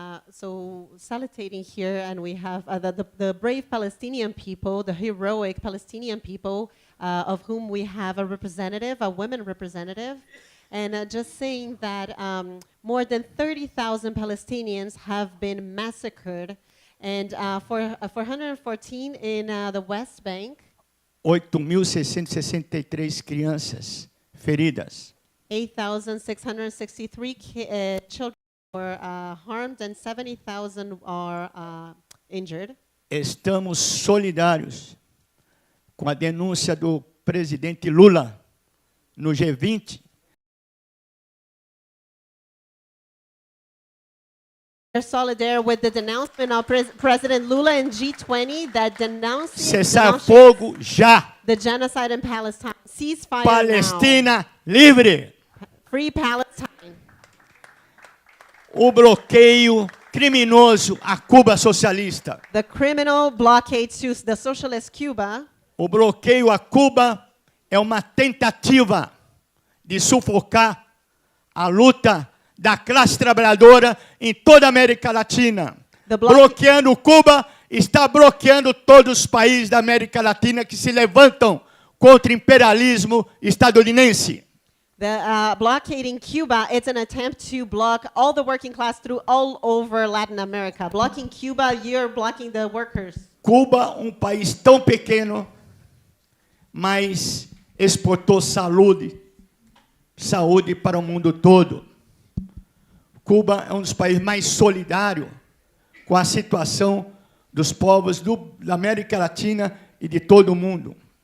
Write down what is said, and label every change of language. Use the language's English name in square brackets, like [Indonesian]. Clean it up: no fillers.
[English] So salutating here, and we have the brave Palestinian people, the heroic Palestinian people, of whom we have a representative, a women representative, and just saying that more than 30,000 Palestinians have been massacred, and 414 in the West Bank. [Portuguese] 8.663 crianças feridas. [English] 8,663 children were harmed and 70,000 are injured. [Portuguese] Estamos solidários com a denúncia do presidente Lula no G20. [English] They're solidarity with the denouncement of President Lula in G20 that denounced [Portuguese] Cessar fogo já. [English] The genocide in Palestine. Ceasefire [Portuguese] Palestina [English] now. [Portuguese] livre. [English] Free Palestine. [Portuguese] O bloqueio criminoso a Cuba socialista. [English] The criminal blockade to the socialist Cuba. [Portuguese] O bloqueio a Cuba é uma tentativa de sufocar a luta da classe trabalhadora em toda a América Latina. Bloqueando Cuba, está bloqueando todos os países da América Latina que se levantam contra o imperialismo estadunidense. [English] The blockading Cuba, it's an attempt to block all the working class through all over Latin America. Blocking Cuba, you're blocking the workers. [Portuguese] Cuba, um país tão pequeno, mas exportou saúde para o mundo todo. Cuba é um dos países mais solidários com a situação dos povos da América Latina e de todo o mundo.